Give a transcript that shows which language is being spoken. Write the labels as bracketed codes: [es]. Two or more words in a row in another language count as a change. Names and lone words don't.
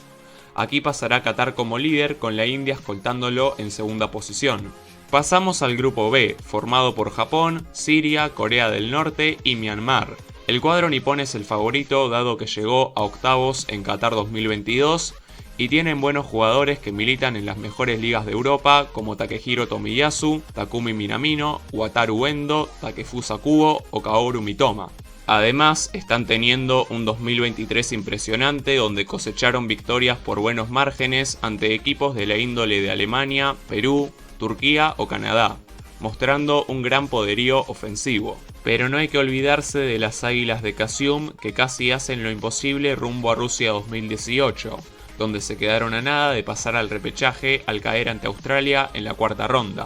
[es] Aquí pasará Qatar como líder, con la India escoltándolo en segunda posición. Pasamos al grupo B, formado por Japón, Siria, Corea del Norte y Myanmar. El cuadro nipón es el favorito dado que llegó a octavos en Qatar 2022 y tienen buenos jugadores que militan en las mejores ligas de Europa como Takehiro Tomiyasu, Takumi Minamino, Wataru Endo, Takefusa Kubo o Kaoru Mitoma. Además, están teniendo un 2023 impresionante donde cosecharon victorias por buenos márgenes ante equipos de la índole de Alemania, Perú, Turquía o Canadá, mostrando un gran poderío ofensivo. Pero no hay que olvidarse de las Águilas de Kasium, que casi hacen lo imposible rumbo a Rusia 2018, donde se quedaron a nada de pasar al repechaje al caer ante Australia en la cuarta ronda.